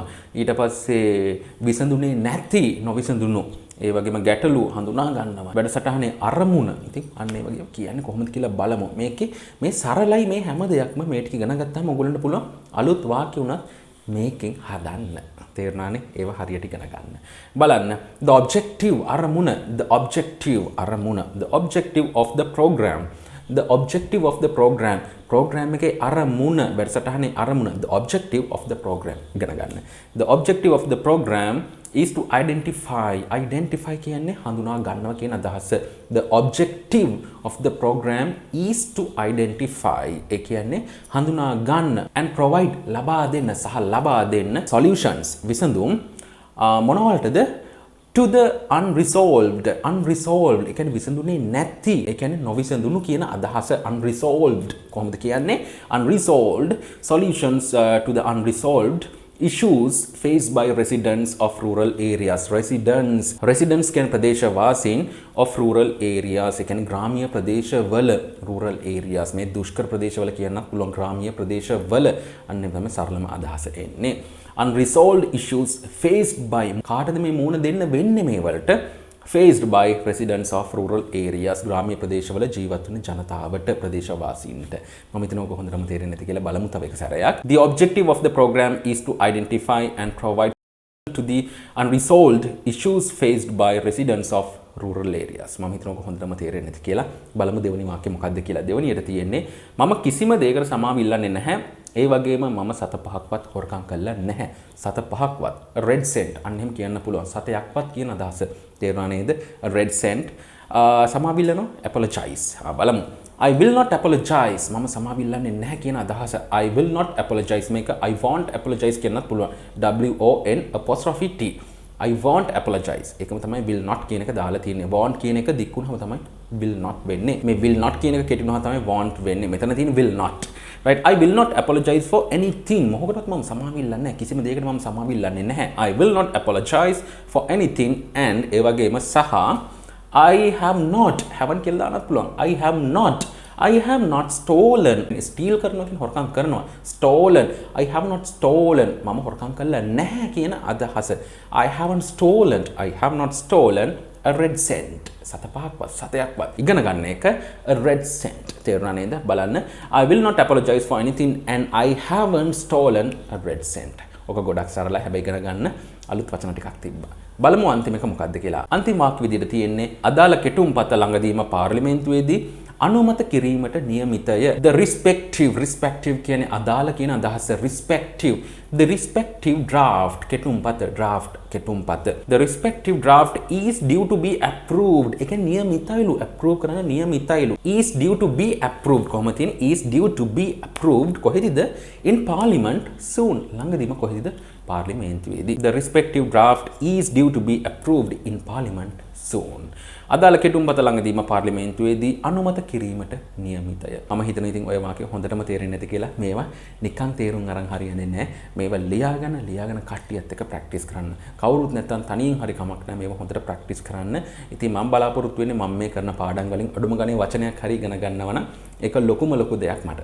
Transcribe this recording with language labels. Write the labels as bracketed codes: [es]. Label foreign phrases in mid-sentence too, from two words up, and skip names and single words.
[si] ඊට පස්සේ විසඳුනේ නැති නොවිසඳුණු ඒ වගේම ගැටලු හඳුනා ගන්නවා. වැඩසටහනේ අරමුණ. ඉතින් අන්න ඒ වගේ කියන්නේ කොහොමද කියලා බලමු. මේකේ මේ සරලයි මේ හැම දෙයක්ම මේ ටික ඉගෙන ගත්තාම ඔයගොල්ලන්ට පුළුවන් අලුත් වාක්‍ය උනත් මේකෙන් හදන්න. තේරුණානේ? ඒව හරියට ඉගෙන ගන්න. බලන්න. [en] The objective අරමුණ. The objective අරමුණ. The objective of the program. The objective of the program. [si] program එකේ අරමුණ වැඩසටහනේ අරමුණ. [en] The objective of the program [si] ඉගෙන ගන්න. [en] The objective of the program is to identify [si] කියන්නේ හඳුනා ගන්නවා කියන අදහස. [en] The objective of the program is to identify [si] ඒ කියන්නේ හඳුනා ගන්න [en] and provide [si] ලබා දෙන්න [en] solutions [si] විසඳුම් මොනවලටද? [en] To the unresolved [si] ඒ කියන්නේ විසඳුනේ නැති ඒ කියන්නේ නොවිසඳුණු කියන අදහස. unresolved කොහොමද කියන්නේ? [en] unresolved solutions to the unresolved issues faced by residents of rural areas. [si] residents කියන්නේ ප්‍රදේශවාසීන් [en] of rural areas [si] ඒ කියන්නේ ග්‍රාමීය ප්‍රදේශවල [en] rural areas [si] මේ දුෂ්කර ප්‍රදේශවල කියන්නත් පුළුවන් ග්‍රාමීය ප්‍රදේශවල. අන්න ඒ තමයි සරලම අදහස එන්නේ. [en] unresolved issues faced by [si] කාටද මේ මුහුණ දෙන්න වෙන්නේ මේ වලට? [en] faced by residents of rural areas [si] ග්‍රාමීය ප්‍රදේශවල ජීවත් වන ජනතාවට ප්‍රදේශවාසීන්ට. මම හිතනවා ඔක හොඳටම තේරෙන්නේ නැති කියලා බලමු තව එක සැරයක්. The objective of the program is to identify and provide to the unresolved issues faced by residents of rural areas. මම හිතනවා ඔක හොඳටම තේරෙන්නේ නැති කියලා. බලමු දෙවෙනි වාක්‍යය මොකක්ද කියලා. දෙවෙනියට තියෙන්නේ මම කිසිම දෙයකට සමාව ඉල්ලන්නේ නැහැ. ඒ වගේම මම සත පහක්වත් හොරකම් කළා නැහැ. සත පහක්වත් [en] red cent [si] අන්න එහෙම කියන්න පුළුවන්. සතයක්වත් කියන අදහස. තේරුණා නේද? [en] red cent [si] සමාව ඉල්ලනවා apologize. බලමු. [en] I will not apologize. [si] මම සමාව ඉල්ලන්නේ නැහැ කියන අදහස. [en] I will not apologize මේක I won't apologize [si] කියන්නත් පුළුවන්. [en] WON''T. I won't apologize. [si] ඒකම තමයි [en] will not [si] කියන එක දාලා තියෙන්නේ. won't කියන එක දික් වුණාම තමයි [en] will not [si] වෙන්නේ. මේ [en] will not [si] කියන එක කෙටි වුණාම තමයි won't වෙන්නේ. මෙතන තියෙන [en] will not. [si] Right? [en] I will not apologize for anything. [si] මොකටවත් මම සමාව ඉල්ලන්නේ නැහැ. කිසිම දෙයකට මම සමාව ඉල්ලන්නේ නැහැ. [en] I will not apologize for anything and [si] ඒ වගේම සහ [en] I have not haven't [si] කියලා දාන්නත් පුළුවන්. [en] I have not stolen. steal [si] කරනවා කියන්නේ හොරකම් කරනවා. [en] stolen. I have not stolen. [si] මම හොරකම් කළා නැහැ කියන අදහස. [en] I have not stolen a red cent. [si] සතයක්වත් ඉගෙන ගන්න එක [en] a red cent. [si] තේරුණා නේද? බලන්න. I will not apologize for anything and I haven't stolen a red cent. ඔක ගොඩක් සරලයි. හැබැයි ඉගෙන ගන්න අලුත් වචන ටිකක් තිබ්බා. බලමු අන්තිම එක මොකක්ද කියලා. අන්තිම වාක්‍ය විදිහට තියෙන්නේ අදාළ කෙටුම්පත ළඟදීම පාර්ලිමේන්තුවේදී අනුමත කිරීමට නියමිතය. [en] The respective [si] කියන්නේ අදාළ කියන අදහස. [en] The respective draft කෙටුම්පත. The respective draft is due to be approved. [si] ඒක නියමිතයිලු. approve කරන්න නියමිතයිලු. [en] is due to be approved [si] කොහොමද තියෙන්නේ? [en] is due to be approved කොහෙදද? in parliament soon. [si] ළඟදීම කොහෙදද? පාර්ලිමේන්තුවේදී. [en] The respective draft is due to be approved in parliament soon. [si] අදාළ කෙටුම්පත ළඟදීම පාර්ලිමේන්තුවේදී අනුමත කිරීමට නියමිතය. මම හිතන ඉතින් ඔය වාක්‍ය හොඳටම තේරෙන්නේ නැති කියලා. මේවා නිකන් තේරුම් අරන් හරියන්නේ නැහැ. මේවා ලියාගෙන කට්ටියත් එක්ක ප්‍රැක්ටිස් කරන්න. කවුරුත් නැත්තම් තනියෙන් හරි කමක් නැහැ. මේවා හොඳට ප්‍රැක්ටිස් කරන්න. ඉතින් මම බලාපොරොත්තු වෙන්නේ මම මේ කරන පාඩම් වලින් අඩුම ගානේ වචනයක් හරි ඉගෙන ගන්නවා නම් ඒක ලොකු දෙයක් මට.